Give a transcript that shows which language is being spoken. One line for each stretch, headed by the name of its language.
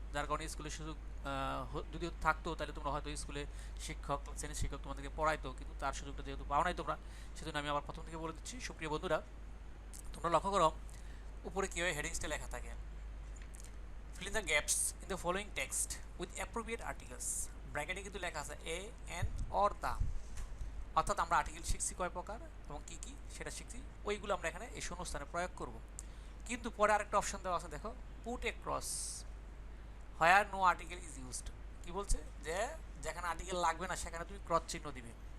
Bangla: যার কারণে স্কুলের সুযোগ যদি থাকতো তাহলে তোমরা হয়তো স্কুলে শ্রেণীর শিক্ষক তোমাদেরকে পড়াইতো, কিন্তু তার সুযোগটা যেহেতু পাও নাই তোমরা, সেজন্য আমি আবার প্রথম থেকে বলে দিচ্ছি। সুপ্রিয় বন্ধুরা, তোমরা লক্ষ্য করো উপরে কীভাবে হেডিংসটা লেখা থাকে।
English: Fill in the gaps in the following text with appropriate articles.
Bangla: ব্র্যাকেটে কিন্তু লেখা আছে এ, এন অর দা, অর্থাৎ আমরা আর্টিকেল শিখছি কয় প্রকার এবং কী কী সেটা শিখছি, ওইগুলো আমরা এখানে এই শূন্যস্থানে প্রয়োগ করব। কিন্তু পরে আরেকটা অপশন দেওয়া আছে, দেখো,
English: Put a cross where no article is used.
Bangla: কী বলছে যে যেখানে আর্টিকেল লাগবে না সেখানে তুমি ক্রস চিহ্ন দিবে।